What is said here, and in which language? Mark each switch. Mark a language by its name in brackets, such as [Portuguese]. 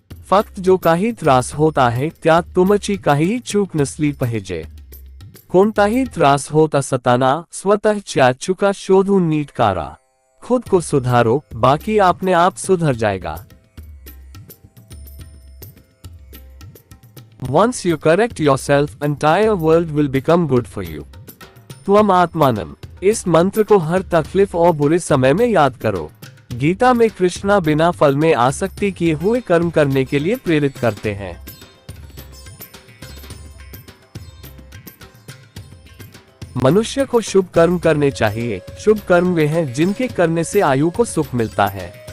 [Marathi] फक्त जो काही त्रास होता है त्यात तुमची काही चूक नसली पाहिजे। कोणताही त्रास होत असताना स्वतःच्या चुका शोधून नीट करा। [Hindi] खुद को सुधारो, बाकी अपने आप सुधर जाएगा। [English] Once you correct yourself, entire world will become good for you. [Sanskrit] त्वम आत्मानम। [Hindi] इस मंत्र को हर तकलीफ और बुरे समय में याद करो। गीता में कृष्णा बिना फल में आसक्ति किए हुए कर्म करने के लिए प्रेरित करते हैं। मनुष्य को शुभ कर्म करने चाहिए। शुभ कर्म वे हैं जिनके करने से आयु को सुख मिलता है।